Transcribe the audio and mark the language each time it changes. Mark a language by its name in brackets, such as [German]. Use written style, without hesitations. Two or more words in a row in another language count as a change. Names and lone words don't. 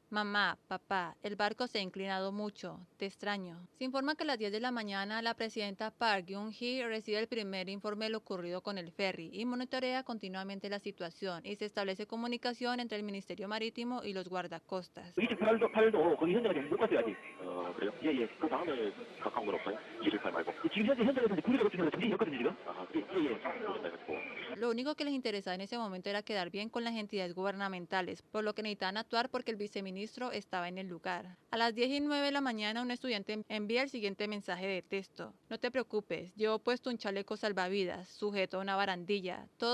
[Spanish] Mamá, papá, el barco se ha inclinado mucho, te extraño. Se informa que a las 10 de la mañana la presidenta Park Geun-hye recibe el primer informe de lo ocurrido con el ferry y monitorea continuamente la situación y se establece comunicación entre el Ministerio Marítimo y los guardacostas. [Korean] 28, 8도 거기 현장까지 못 갔어요 아직. 그래요? 예예. 그 다음에 가까운 건 없어요? 28 말고. 지금 현재 현장에서 이제 구리가 쪽에서 정리했거든요 지금. 예예. [Spanish] Lo único que les interesaba en ese momento era quedar bien con las entidades gubernamentales, por lo que necesitaban actuar porque el viceministro estaba en el lugar. A las 10:09 de la mañana un estudiante envía el siguiente mensaje de texto. No te preocupes, llevo puesto un chaleco salvavidas, sujeto a una barandilla.